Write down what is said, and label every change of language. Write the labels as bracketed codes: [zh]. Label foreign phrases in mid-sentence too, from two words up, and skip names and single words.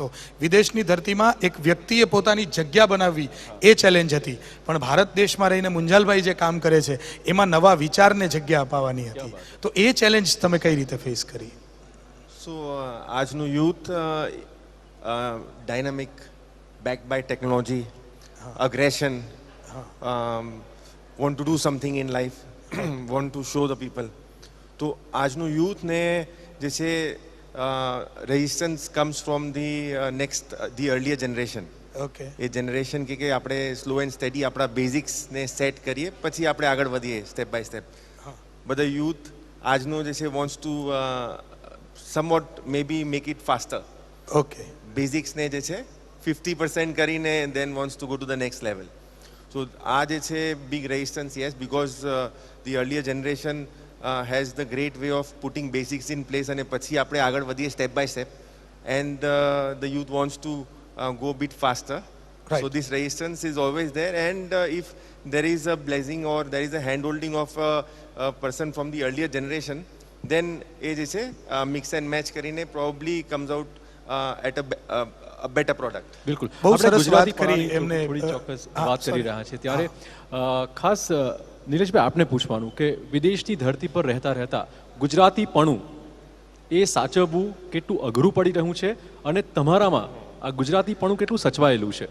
[gu] વિદેશની ધરતીમાં એક વ્યક્તિએ પોતાની જગ્યા બનાવવી એ ચેલેન્જ હતી, પણ ભારત દેશમાં રહીને મુંજાલભાઈ જે કામ કરે છે એમાં નવા વિચારને જગ્યા અપાવવાની હતી. તો એ ચેલેન્જ તમે કઈ રીતે ફેસ કરી? [en] સો આજનું youth dynamic, backed by technology, aggression, want to do something in life, want to show the people. [gu] તો આજનું યુથને જે છે [en] resistance comes from the earlier generation. [gu] ઓકે, એ જનરેશન કે આપણે [en] slow and steady [gu] આપણા બેઝિક્સને સેટ કરીએ પછી આપણે આગળ વધીએ [en] step by step. બધા યુથ [gu] આજનું જે છે [en] wants to somewhat maybe make it faster. ઓકે, [gu] બેઝિક્સને જે છે 50% કરીને [en] then wants to go to the next level. So [gu] આ જે છે [en] big resistance, yes, because the earlier generation has the great way of putting basics in place [gu] અને પછી આપણે આગળ વધીએ [en] step by step, and the youth wants to go a bit faster. Right. So this resistance is always there, and if there is a blessing or there is a handholding of a person from the earlier generation, then [gu] એ જે છે [en] mix and match કરીને probably comes out at a better product. [gu] બિલકુલ, બહુ સરસ વાત કરી કરી એમને. થોડી ચોક્કસ વાત કરી રહ્યા છે ત્યારે ખાસ નીલેશભાઈ આપને પૂછવાનું કે વિદેશની ધરતી પર રહેતા રહેતા ગુજરાતીપણું એ સાચવવું કેટલું અઘરું પડી રહ્યું છે અને તમારામાં આ ગુજરાતીપણું કેટલું સચવાયેલું છે?